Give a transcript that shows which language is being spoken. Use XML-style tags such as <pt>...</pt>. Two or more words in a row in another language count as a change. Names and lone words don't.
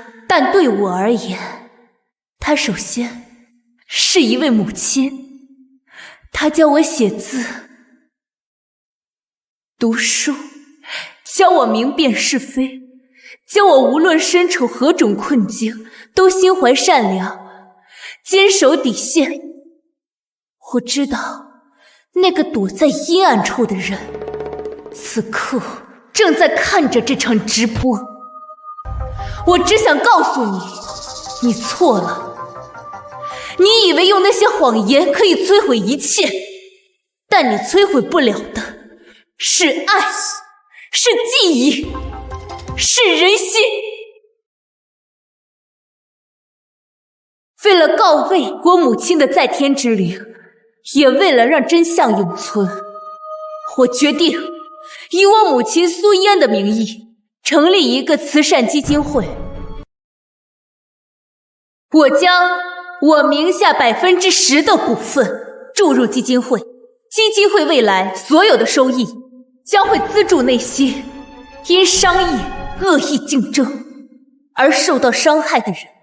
<zh>但對我而言，她首先是一位母親，她教我寫字、讀書，教我明辨是非，教我無論身處何種困境，都心懷善良，堅守底線。我知道，那個躲在陰暗處的人，此刻正在看着這場直播。我只想告訴你，你錯了。你以為用那些謊言可以摧毀一切，但你摧毀不了的是愛，是記憶。是人心。为了告慰我母親的在天之靈，也為了讓真相永存，我決定以我母親蘇嫣的名義成立一個慈善基金會。我將我名下10%的股份注入基金會，基金會未來所有的收益將會資助那些因商業惡意競爭而受到傷害的人。</zh>